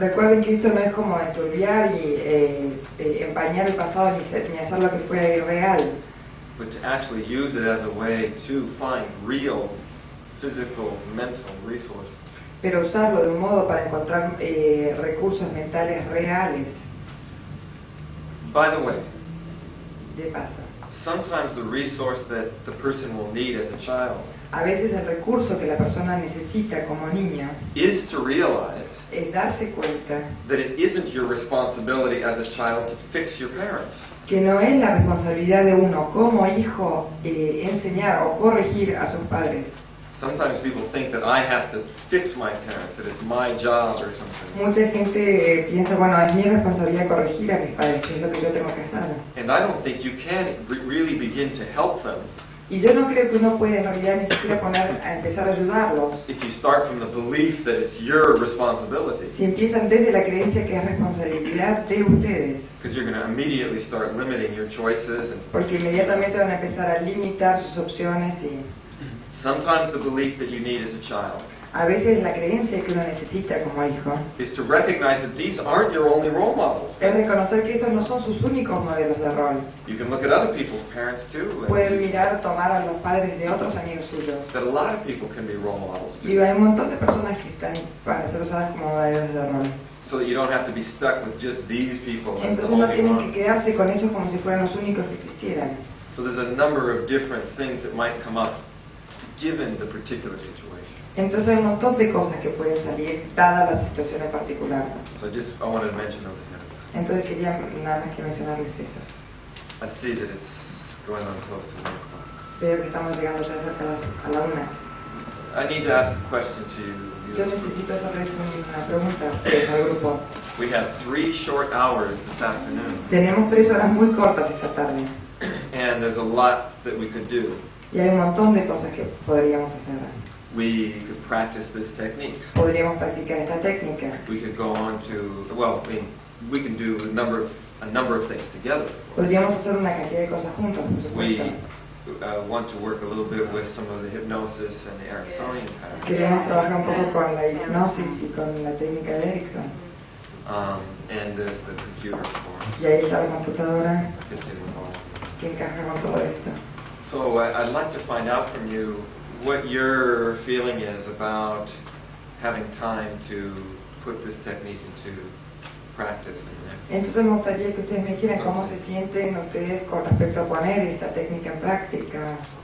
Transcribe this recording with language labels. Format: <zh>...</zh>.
<es>Recuerden que esto no es como enturbiar y empañar el pasado ni hacerlo que fuera irreal,</es> <en>But to actually use it as a way to find real physical, mental resources.</en> <es>pero usarlo de un modo para encontrar recursos mentales reales.</es> <en>By the way,</en> <es>De paso,</es> <en>sometimes the resource that the person will need as a child</en> <es>a veces el recurso que la persona necesita como niño</es> <en>is to realize</en> <es>es darse cuenta</es> <en>that it isn't your responsibility as a child to fix your parents.</en> <es>que no es la responsabilidad de uno como hijo enseñar o corregir a sus padres.</es> <en>Sometimes people think that I have to fix my parents, that it's my job or something.</en> <es>Mucha gente piensa, bueno, es mi responsabilidad corregir a mis padres, que es lo que yo tengo que hacer.</es> <en>And I don't think you can really begin to help them</en> <es>Y yo no creo que uno puede en realidad ni siquiera empezar a ayudarlos</es> <en>if you start from the belief that it's your responsibility.</en> <es>si empiezan desde la creencia que es responsabilidad de ustedes,</es> <en>Because you're going to immediately start limiting your choices. And</en> <es>porque inmediatamente van a empezar a limitar sus opciones y</es> <en>sometimes the belief that you need as a child</en> <es>a veces la creencia que uno necesita como hijo</es> <en>is to recognize that these aren't your only role models.</en> <es>es reconocer que estos no son sus únicos modelos de rol.</es> <en>You can look at other people's parents too.</en> <es>Pueden mirar, tomar a los padres de otros amigos suyos.</es> <en>That a lot of people can be role models</en> <es>Y</es> <en>too.</en> <es>hay un montón de personas que están para ser usadas como modelos de rol.</es> <en>So that you don't have to be stuck with just these people as the</en> <es>Entonces no</es> <en>only</en> <es>tienen que</es> <en>one.</en> <es>quedarse con ellos como si fueran los únicos que existieran.</es> <en>So there's a number of different things that might come up given the particular situation.</en> <es>Entonces hay un montón de cosas que pueden salir dada la situación en particular.</es> <en>So I wanted to mention those ahead of time.</en> <es>Entonces quería nada más que mencionarles esas.</es> <en>I see that it's going on close to 1 o'clock.</en> <es>Veo que estamos llegando ya cerca a la una.</es> <en>I need to ask a question to you.</en> <es>Yo necesito hacerles una pregunta a ustedes, al grupo.</es> <en>We have 3 short hours this afternoon,</en> <es>Tenemos 3 horas muy cortas esta tarde</es> <en>and there's a lot that we could do.</en> <es>y hay un montón de cosas que podríamos hacer.</es> <en>We could practice this technique.</en> <es>Podríamos practicar esta técnica.</es> <en>We could go on to, well, I mean, we can do a number of things together.</en> <es>Podríamos hacer una cantidad de cosas juntos, por supuesto.</es> <en>We want to work a little bit with some of the hypnosis and the Ericksonian pattern.</en> <es>Queremos trabajar un poco con la hipnosis y con la técnica de Erickson.</es> <en>And there's the computer, of course.</en> <es>Y ahí está la computadora</es> <en>Fits in with all of it.</en> <es>que encaja con todo esto.</es> <en>So I'd like to find out from you what your feeling is about having time to put this technique into practice in the next.</en> <es>Entonces me gustaría que ustedes me dijeran cómo se sienten ustedes con respecto a poner esta técnica en práctica.</es>